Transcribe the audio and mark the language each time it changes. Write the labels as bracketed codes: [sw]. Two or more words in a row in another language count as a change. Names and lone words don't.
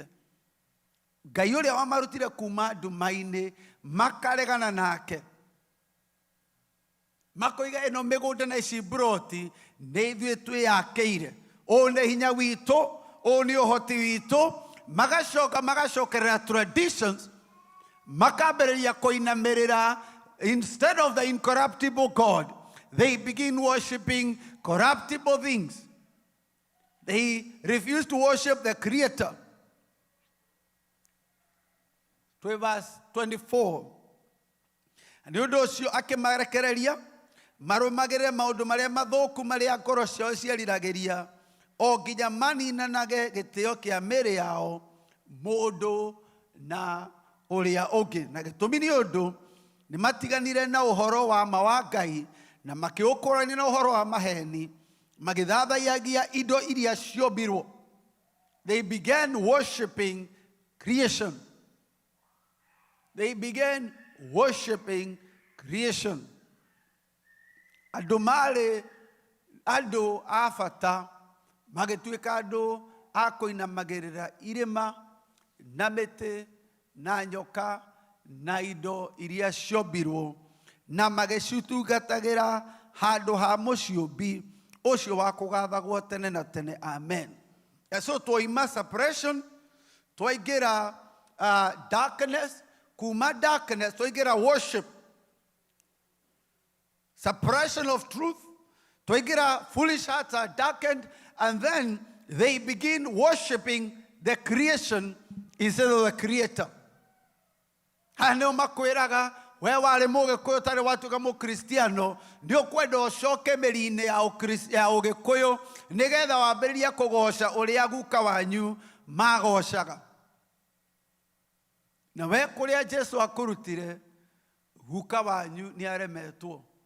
[ki] Ngai ũrĩa wamarutire kuma nduma-inĩ makaregana nake, makoiga eno mĩgũnda na ici broti nĩ ithuĩ twĩyakĩire, ũũ nĩ hinya witũ, ũũ nĩ ũhoti witũ. Magacokerera traditions, makambĩrĩria kũinamĩrĩra. [en] Instead of the incorruptible God, they begin worshiping corruptible things. They refuse to worship the Creator. To verse 24. [ki] Nĩ ũndũ ũcio akĩmarekereria marũmagĩrĩre maũndũ marĩa mathũku marĩa ngoro ciao ciariragĩria, o nginya maninanage gĩtĩo kĩa mĩĩrĩ yao mũndũ na ũrĩa ũngĩ. Na gĩtũmi nĩ ũndũ nĩ matiganire na ũhoro wa ma wa Ngai na makĩũkũrania na ũhoro wa maheni, magĩthathaiyagia indo iria ciombirwo. [en] They began worshiping creation. They began worshiping creation. [ki] Andũ marĩ andũ a bata, magĩtuĩka andũ a kũinamagĩrĩra irĩma na mĩtĩ na nyoka na indo iria ciombirwo, na magĩcitungatagĩra handũ ha mũciũmbi ũcio wa kũgathagwo tene na tene. [en] Amen. And so twaima suppression, twaingĩra darkness, kuma darkness twaingĩra worship, suppression of truth, twaingĩra foolish hearts are darkened, and then they begin worshiping the creation instead of the Creator. [ki] Haneo makwĩraga we warĩ mũgĩkũyũ tarĩ watuĩka mũkristiano, nĩ ũkwenda ũcoke mĩri-inĩ ya ũgĩkũyũ nĩgetha wambĩrĩrie kũgoca ũrĩa guka wanyu magocaga. Na we kũrĩa Jesu akũrutire, guka wanyu nĩ aremetwo.